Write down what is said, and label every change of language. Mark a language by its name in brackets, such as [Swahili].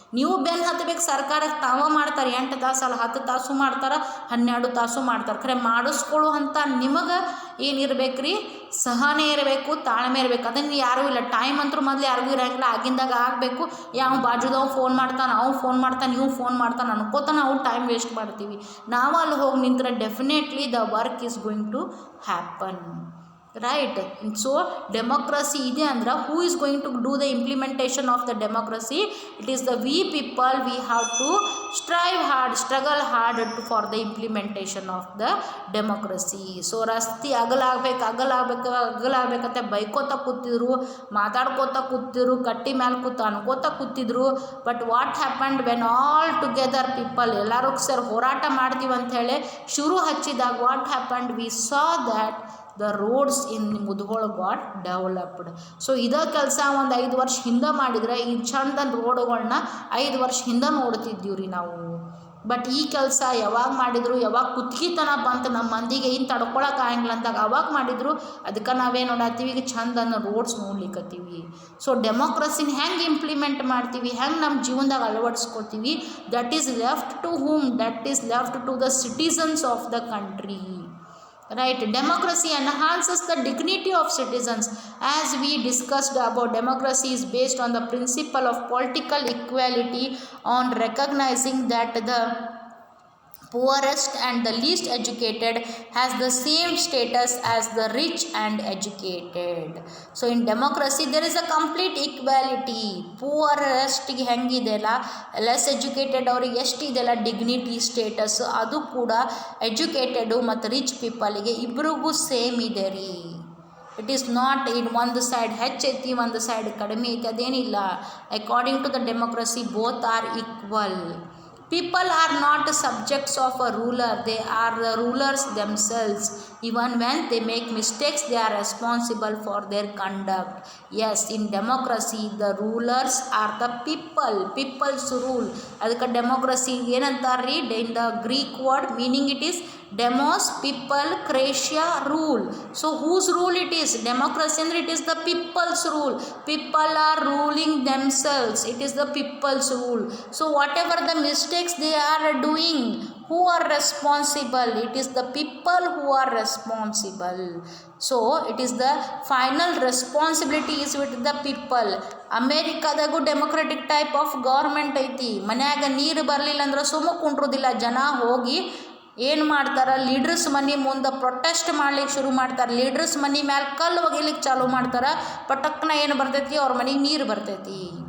[Kannada] ನೀವು ಬೆನ್ನು ಹತ್ತಬೇಕು ಸರ್ಕಾರಕ್ಕೆ, ತಾವ ಮಾಡ್ತಾರೆ 8 ತಾಸು ಅಲ್ಲ 10 ತಾಸು ಮಾಡ್ತಾರೆ, 12 ತಾಸು ಮಾಡ್ತಾರೆ. ಖರೆ ಮಾಡಿಸ್ಕೊಳ್ಳೋ ಅಂತ ನಿಮಗೆ ಏನಿರ್ಬೇಕು ರೀ, ಸಹನೆ ಇರಬೇಕು, ತಾಳ್ಮೆ ಇರಬೇಕು. ಅದನ್ನು ಯಾರೂ ಇಲ್ಲ. ಟೈಮ್ ಅಂತೂ ಮೊದಲು ಯಾರಿಗೂ ಇರೋಂಗಿಲ್ಲ, ಆಗಿಂದಾಗ ಆಗಬೇಕು. ಯಾವ ಬಾಜುದವ್ ಫೋನ್ ಮಾಡ್ತಾನೆ, ಅವು ಫೋನ್ ಮಾಡ್ತಾನೆ, ನೀವು ಫೋನ್ ಮಾಡ್ತಾನೆ ಅನ್ಕೋತಾನೆ ನಾವು ಟೈಮ್ ವೇಸ್ಟ್ ಮಾಡ್ತೀವಿ. ನಾವು ಅಲ್ಲಿ ಹೋಗಿ ನಿಂತ್ರೆ [English] Definitely the work is going to happen, right? So democracy [Kannada] ಇದೆ ಅಂದ್ರೆ [English] who is going to do the implementation of the democracy? It is the we people. We have to strive hard, struggle hard for the implementation of the democracy. [Kannada] So ರಸ್ತೆ ಅಗಲಾಗಬೇಕಂತ ಬೈಕೋತ ಕೂತಿದ್ರು, ಮಾತಾಡ್ಕೋತ ಕೂತಿದ್ರು, ಕಟ್ಟಿ ಮೇಲೆ ಅನ್ಕೋತ ಕೂತಿದ್ರು. [English] but what happened when all together people [Kannada] ಎಲ್ಲರೂ sir ಹೋರಾಟ ಮಾಡ್ತೀವಿ ಅಂಥೇಳಿ ಶುರು ಹಚ್ಚಿದಾಗ [English] What happened, we saw that the roads in Mudhol got developed. [Kannada] So ಇದೇ ಕೆಲಸ ಒಂದು 5 ವರ್ಷ ಹಿಂದೆ ಮಾಡಿದರೆ ಈ ಚಂದ ರೋಡ್ಗಳನ್ನ 5 ವರ್ಷ ಹಿಂದೆ ನೋಡ್ತಿದ್ದೀವಿ ರೀ ನಾವು. ಬಟ್ ಈ ಕೆಲಸ ಯಾವಾಗ ಮಾಡಿದ್ರು, ಯಾವಾಗ ಕುತ್ಕಿತನ ಬಂತು ನಮ್ಮ ಮಂದಿಗೆ ಇನ್ನು ತಡ್ಕೊಳಕ್ಕಾಗಂಗಿಲ್ಲ ಅಂದಾಗ ಅವಾಗ ಮಾಡಿದ್ರು. ಅದಕ್ಕೆ ನಾವೇನು ನೋಡತ್ತೀವಿ, ಈಗ ಚಂದನ್ನು ರೋಡ್ಸ್ ನೋಡ್ಲಿಕ್ಕತ್ತೀವಿ. ಸೊ ಡೆಮೋಕ್ರಸಿನ ಹೆಂಗೆ ಇಂಪ್ಲಿಮೆಂಟ್ ಮಾಡ್ತೀವಿ, ಹೆಂಗೆ ನಮ್ಮ ಜೀವನದಾಗ ಅಳವಡಿಸ್ಕೊತೀವಿ, [English] That is left to whom, that is left to the citizens of the country. Right? Democracy enhances the dignity of citizens. As we discussed about, democracy is based on the principle of political equality, on recognizing that the poorest and the least educated has the same status as the rich and educated. So in democracy there is a complete equality. [Kannada] poorest ಗೆ ಹೆಂಗಿದೆಲ್ಲ, less educated ಅವ್ರಿಗೆ ಎಷ್ಟಿದೆಲ್ಲ dignity status, ಅದು ಕೂಡ educated ಮತ್ತು rich ಪೀಪಲಿಗೆ ಇಬ್ರಿಗೂ same ಇದೆ ರೀ. [English] it is not in [Kannada] ಒಂದು side ಹೆಚ್ಚೈತಿ ಒಂದು ಸೈಡ್ ಕಡಿಮೆ ಐತಿ, ಅದೇನಿಲ್ಲ. [English] According to the democracy both are equal. People are not subjects of a ruler, they are the rulers themselves. Even when they make mistakes, they are responsible for their conduct. Yes, in democracy, the rulers are the people. People's rule. [Kannada] ಅದಕ್ಕೆ democracy ಏನಂತಾರ್ರಿ, [English] in the Greek word meaning it is demos, people, cratia, rule. So whose rule it is? Democracy ಅಂದ್ರೆ it is the people's rule. People are ruling themselves. It is the people's rule. So whatever the mistakes they are doing, who are responsible? It is the people who are responsible. So it is the final responsibility is with the people. [Kannada] ಅಮೇರಿಕಾದಾಗೂ democratic type of government ಐತಿ. ಮನ್ಯಾಗ ನೀರು ಬರಲಿಲ್ಲ ಅಂದ್ರೆ ಸುಮ್ಮ ಕುಂಡ್ರೋದಿಲ್ಲ, ಜನ ಹೋಗಿ ಏನು ಮಾಡ್ತಾರೆ, ಲೀಡರ್ಸ್ ಮನೆ ಮುಂದೆ ಪ್ರೊಟೆಸ್ಟ್ ಮಾಡ್ಲಿಕ್ಕೆ ಶುರು ಮಾಡ್ತಾರೆ. ಲೀಡರ್ಸ್ ಮನೆ ಮ್ಯಾಲೆ ಕಲ್ಲು ಒಗಿಲಿಕ್ಕೆ ಚಾಲೂ ಮಾಡ್ತಾರೆ. ಪಟಕ್ನ ಏನು ಬರ್ತೈತಿ, ಅವ್ರ ಮನೆಗೆ ನೀರು ಬರ್ತೈತಿ.